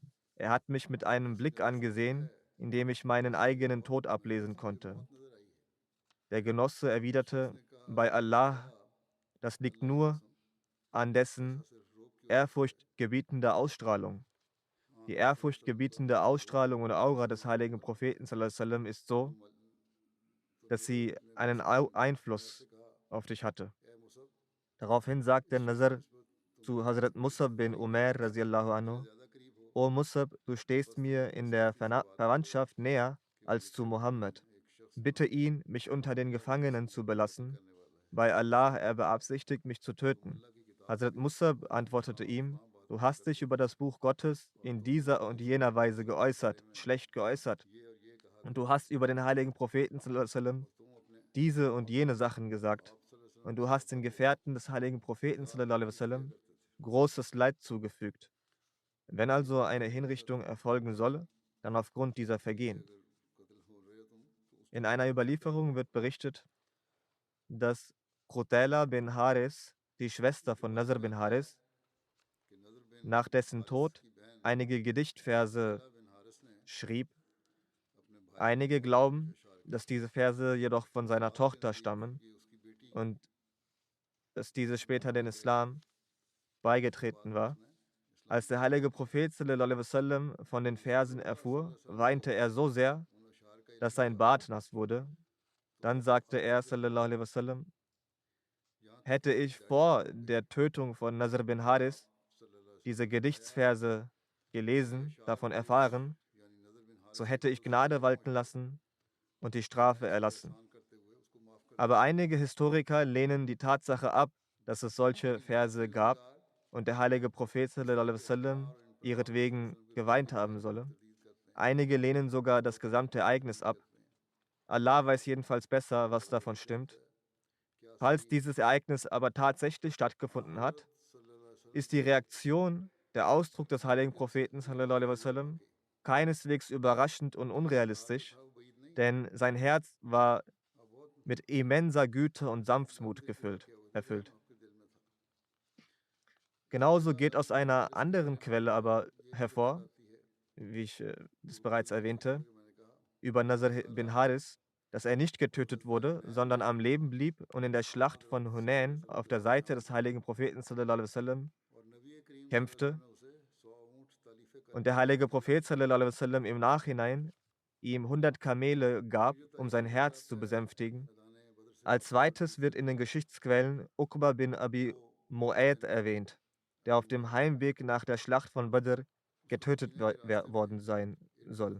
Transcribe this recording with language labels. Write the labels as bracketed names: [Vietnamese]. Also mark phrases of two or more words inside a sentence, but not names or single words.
[German] Er hat mich mit einem Blick angesehen, in dem ich meinen eigenen Tod ablesen konnte. Der Genosse erwiderte, bei Allah, das liegt nur an dessen ehrfurchtgebietender Ausstrahlung. Die ehrfurchtgebietende Ausstrahlung und Aura des heiligen Propheten [Arabic] صلى الله عليه وسلم [German] ist so, dass sie einen Einfluss auf dich hatte. Daraufhin sagte Nazar zu Hazrat Musab bin Umair [Arabic] رضي الله عنه, [German] O Musab, du stehst mir in der Verwandtschaft näher als zu Mohammed. Bitte ihn, mich unter den Gefangenen zu belassen. Bei Allah, er beabsichtigt, mich zu töten. Hazrat Musab antwortete ihm, du hast dich über das Buch Gottes in dieser und jener Weise geäußert, schlecht geäußert. Und du hast über den heiligen Propheten [Arabic] صلى الله عليه وسلم [German] diese und jene Sachen gesagt. Und du hast den Gefährten des heiligen Propheten [Arabic] صلى الله عليه وسلم [German] großes Leid zugefügt. Wenn also eine Hinrichtung erfolgen solle, dann aufgrund dieser Vergehen. In einer Überlieferung wird berichtet, dass Qutayla bin Haris, die Schwester von Nasr bin Haris, nach dessen Tod einige Gedichtverse schrieb. Einige glauben, dass diese Verse jedoch von seiner Tochter stammen und dass diese später den Islam beigetreten war. Als der heilige Prophet [Arabic] صلى الله عليه وسلم [German] von den Versen erfuhr, weinte er so sehr, dass sein Bart nass wurde. Dann sagte er [Arabic] صلى الله عليه وسلم: [German] Hätte ich vor der Tötung von Nasr bin Haris diese Gedichtsverse gelesen, davon erfahren, so hätte ich Gnade walten lassen und die Strafe erlassen. Aber einige Historiker lehnen die Tatsache ab, dass es solche Verse gab und der heilige Prophet [Arabic] صلى الله عليه وسلم [German] ihretwegen geweint haben solle. Einige lehnen sogar das gesamte Ereignis ab. Allah weiß jedenfalls besser, was davon stimmt. Falls dieses Ereignis aber tatsächlich stattgefunden hat, ist die Reaktion, der Ausdruck des heiligen Propheten [Arabic] صلى الله عليه وسلم [German] keineswegs überraschend und unrealistisch, denn sein Herz war mit immenser Güte und Sanftmut erfüllt. Genauso geht aus einer anderen Quelle aber hervor, wie ich das bereits erwähnte, über Nasr bin Haris, dass er nicht getötet wurde, sondern am Leben blieb und in der Schlacht von Hunain auf der Seite des heiligen Propheten [Arabic] صلى الله عليه وسلم [German] kämpfte und der heilige Prophet [Arabic] صلى الله عليه وسلم [German] im Nachhinein ihm 100 Kamele gab, um sein Herz zu besänftigen. Als zweites wird in den Geschichtsquellen Uqba bin Abi Mu'ayt erwähnt, der auf dem Heimweg nach der Schlacht von Badr getötet worden sein soll.